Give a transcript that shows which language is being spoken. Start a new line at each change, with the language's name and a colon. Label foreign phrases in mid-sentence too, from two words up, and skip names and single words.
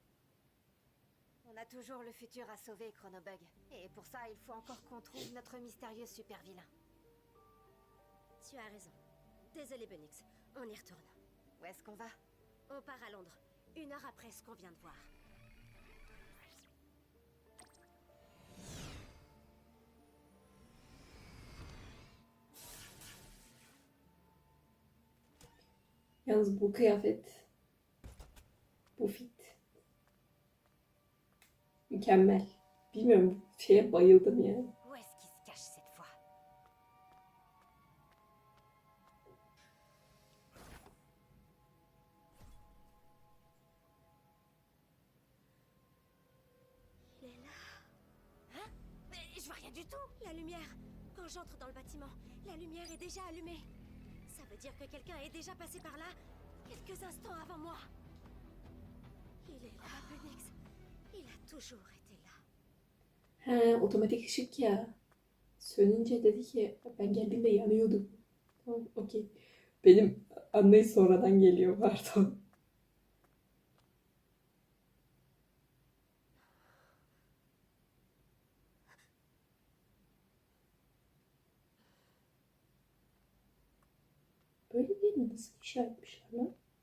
French: On a toujours le futur à sauver, Chronobug. Et pour ça, il faut encore qu'on trouve notre mystérieux super vilain. Tu as raison. Désolé, Bunix. On y retourne. Où est-ce qu'on va? On part à Londres. 1 heure après ce qu'on vient de voir.
Turkish: Yalnız bu kıyafet, bu fit mükemmel. Bilmiyorum, şeye bayıldım yani.
French: Où est-ce qu'il se cache cette fois? Il est là. Hein? Mais je vois rien du tout! La lumière. Quand j'entre dans le bâtiment, la lumière est déjà allumée. Ça veut dire que quelqu'un est déjà passé par là quelques instants avant moi. Il est là, Bunix. Il a toujours été là.
Turkish: He, otomatik ışık ya. Sönünce dedi ki ben geldiğimde yanıyordu. Tamam, okey. Benim anlayış sonradan geliyor, pardon. Böyle bir yeri nasıl inşa etmişler lan?